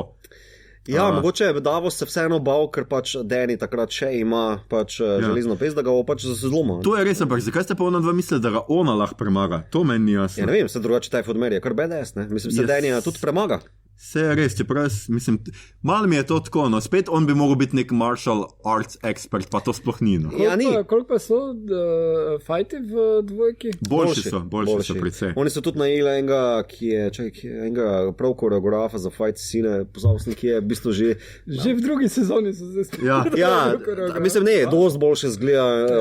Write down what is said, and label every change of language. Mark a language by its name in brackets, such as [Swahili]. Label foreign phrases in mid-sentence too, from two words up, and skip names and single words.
[Slovenian] Mogoče je Davos se vseeno bal, ker pač Danny takrat še ima pač železno pest, da ga bo pač zlomil. To je res, ampak zakaj ste pa ona dva mislili, da ga ona lahko premaga? To meni ni jasno. Ne vem, se drugače Typhoid Mary je kar badass, mislim, se Dannyja tudi premaga. Vse je res, čeprav mislim, malo mi je to tako, spet on bi mogel biti nek [English] martial arts expert, [Slovenian] pa to sploh ni. Koliko pa so fajti v dvojki? Boljši so precej. Oni so tudi najeli enega prav koreografa za [English] fight scene, [Slovenian] pozabil sem, ki je v bistvu že v drugi sezoni so zdaj spet. Mislim, ne, dosti boljše zgleda.